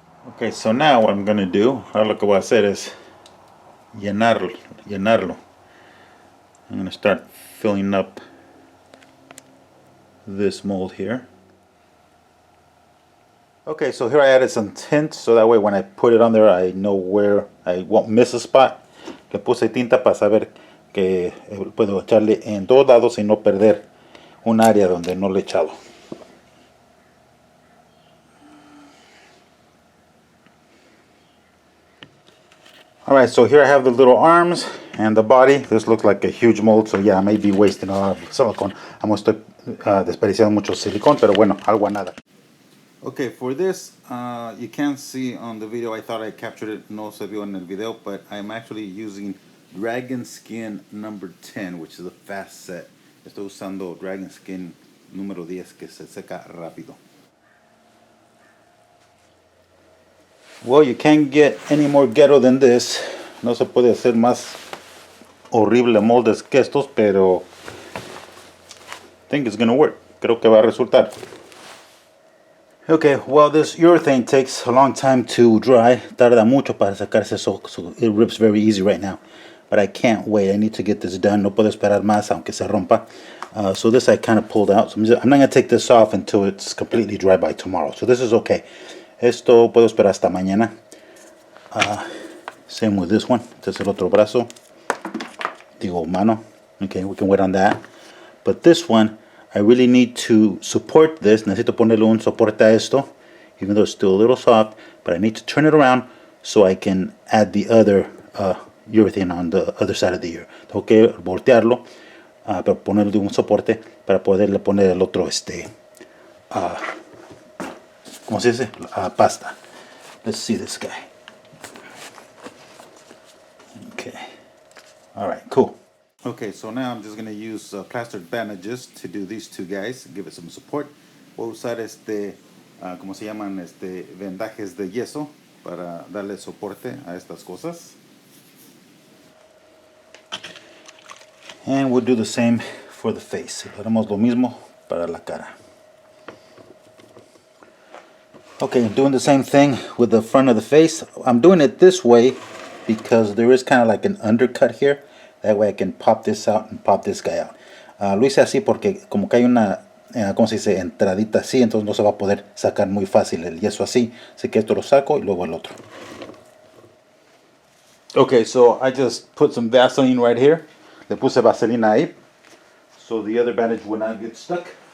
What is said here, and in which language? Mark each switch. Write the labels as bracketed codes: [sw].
[en] Okay, so now what I'm going to do, [es] ahora lo que voy a hacer es llenarlo. [en] I'm going to start filling up this mold here. Okay, so here I added some tint so that way when I put it on there I know where I won't miss a spot. [es] Le puse tinta para saber que puedo echarle en todos lados y no perder un área donde no le he echado. [en] Alright, so here I have the little arms and the body. This looks like a huge mold, so yeah, I may be wasting a lot of silicone. [es] Estoy desperdiciando mucho silicón, pero bueno, algo a nada. [en] Okay, for this, you can't see on the video, I thought I captured it, [es] no se vio en el video, [en] but I'm actually using Dragon Skin number 10, which is a fast set. [es] Estoy usando Dragon Skin número 10, que se seca rápido. [en] Well, you can't get any more ghetto than this. [es] No se puede hacer más horrible moldes que estos, pero [en] I think it's gonna work. [es] Creo que va a resultar. [en] Okay, well, this urethane takes a long time to dry. [es] Tarda mucho para sacarse, [en] so it rips very easy right now. But I can't wait. I need to get this done. [es] No puedo esperar más, aunque se rompa. [en] So this I kind of pulled out. So I'm not going to take this off until it's completely dry by tomorrow. So this is okay. [es] Esto puedo esperar hasta mañana. [en] Same with this one. [es] Este es el otro brazo. Digo, mano. [en] Okay, we can wait on that. But this one, I really need to support this. [es] Necesito ponerle un soporte a esto, [en] even though it's still a little soft. But I need to turn it around so I can add the other urethane on the other side of the ear. [es] Tengo que voltearlo para ponerle un soporte para poderle poner el otro ¿cómo se dice? Pasta. [en] Let's see this guy. Okay. All right, cool. Okay, so now I'm just going to use plastered bandages to do these two guys, give it some support. [es] Voy a usar ¿cómo se llaman? Vendajes de yeso para darle soporte a estas cosas. [en] And we'll do the same for the face. [es] Haremos lo mismo para la cara. [en] Okay, doing the same thing with the front of the face. I'm doing it this way because there is kind of like an undercut here. That way I can pop this out and pop this guy out. [es] Lo hice así porque como que hay una, ¿cómo se dice? Entradita así, entonces no se va a poder sacar muy fácil el yeso así. Así que esto lo saco y luego el otro. [en] Okay, so I just put some Vaseline right here. [es] Le puse vaselina ahí. [en] So the other bandage will not get stuck.